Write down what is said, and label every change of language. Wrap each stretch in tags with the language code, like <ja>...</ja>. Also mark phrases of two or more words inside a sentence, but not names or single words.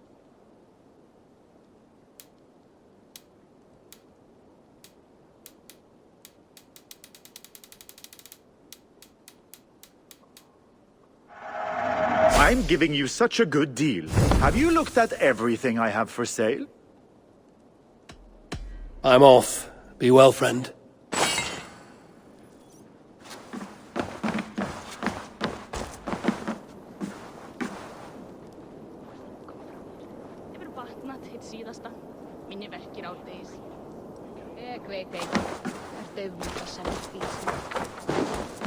<en>I'm giving you such a good deal. Have you looked at everything I have for sale? I'm off. Be well, friend.</en> <is>Hefur batnað hitt síðasta. Minni verkir árdegis. Ég veit ekki. Ertu auðvitað að selja bíl?</is>